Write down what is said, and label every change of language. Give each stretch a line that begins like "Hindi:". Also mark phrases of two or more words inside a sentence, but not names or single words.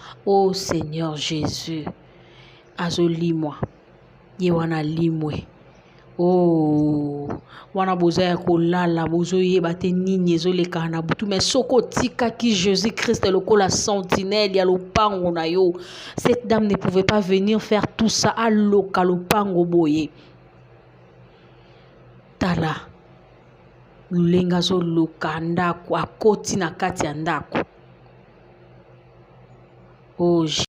Lingala: Oh Seigneur Jésus, azolimwa. Ye wana alimwe. Oh, wana boza ya kolala, bozoyeba te nini ezoleka na butu. Mais soko otikaki Jésus Christ lokola sentinelle ya lopango na yo.
French: Cette dame ne pouvait pas venir faire tout ça,
Lingala: aloka lopango boye. Tala, lolenge azoloka ndako, akoti na kati ya ndako. Oh,